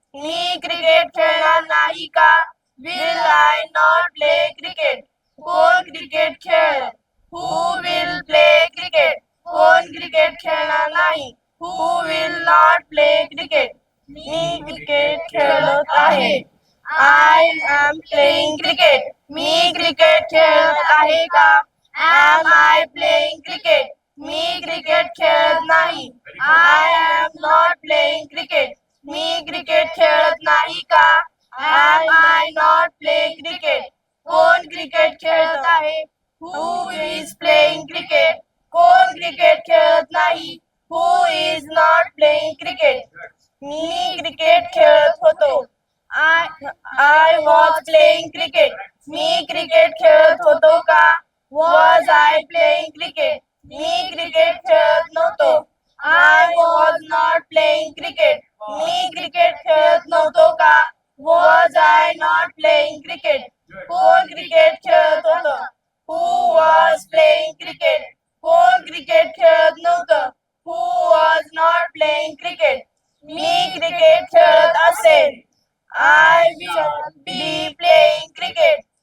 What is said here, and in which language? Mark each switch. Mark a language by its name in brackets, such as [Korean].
[Marathi] मी cricket खेळणार नाही का? [English] Will I not play cricket? [Marathi] कोण क्रिकेट खेळ? [English] Who will play cricket? [Marathi] कोण क्रिकेट खेळणार नाही. [English] Who will not play cricket? [Marathi] मी cricket खेळत आहे. [English] I am playing cricket. [Marathi] मी cricket खेळत आहे का? [English] Am I playing cricket? [Marathi] मी cricket खेळत नाही. [English] I am not playing cricket. [Marathi] मी cricket खेळत नाही का? [English] Am I not playing cricket? [Marathi] कोण क्रिकेट खेळत आहे? [English] Who is playing cricket? [Marathi] कोण क्रिकेट खेळत नाही. [English] Who is not playing cricket? [Marathi] मी cricket खेळत होतो. [English] I was playing cricket. [Marathi] मी cricket खेळत होतो का? [English] Was I playing cricket? [Marathi] मी cricket खेळत नव्हतो. [English] I was not playing cricket. [Marathi] मी cricket खेळत नव्हतो का? [English] Was I not playing cricket? [Marathi] कोण क्रिकेट खेळत होतं? [English] Who was playing cricket? [Marathi] कोण क्रिकेट खेळत नव्हतं? [English] Who was not playing cricket? [Marathi] मी cricket खेळत असेल. [English] I will be playing cricket.